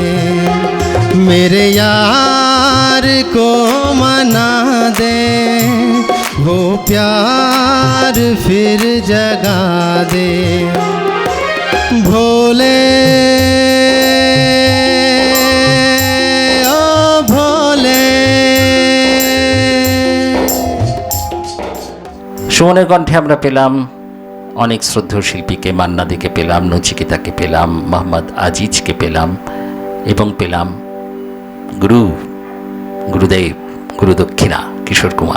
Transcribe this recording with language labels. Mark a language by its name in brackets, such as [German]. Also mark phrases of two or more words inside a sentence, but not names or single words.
[Hindi] मेरे यार को मना दे, वो प्यार फिर जगा दे। भोले ओ भोले। [Bangla] সুমনের কণ্ঠে আমরা পেলাম অনেক শ্রদ্ধেয় শিল্পীকে, মান্না দেকে পেলাম, নচিকেতাকে পেলাম, মোহাম্মদ আজিজকে পেলাম, এবং পেলাম গুরুদেব গুরুদক্ষিণা কিশোর কুমার।